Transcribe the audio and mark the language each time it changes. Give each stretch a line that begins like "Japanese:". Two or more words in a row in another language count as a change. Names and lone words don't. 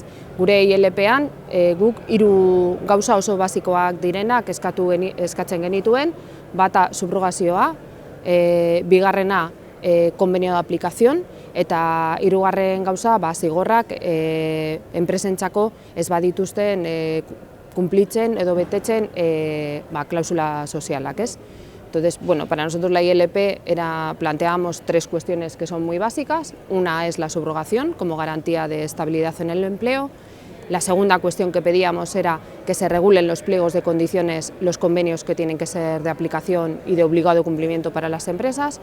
Basque: Gure ILP-an guk 3 gauza oso basikoak direnak eskatzen genituen, bata subrogazioa, bigarrena
Spanish: konbenio de aplikazion,
Basque: eta 3. gauza zigorrak enpresentzako ez badituzten cumplitzen edo betetzen klausula sozialak, ¿es?
Spanish: Entonces, bueno, para nosotros la ILP planteábamos 3 cuestiones que son muy básicas. Una es la subrogación como garantía de estabilidad en el empleo. La segunda cuestión que pedíamos era que se regulen los pliegos de condiciones, los convenios que tienen que ser de aplicación y de obligado cumplimiento para las empresas.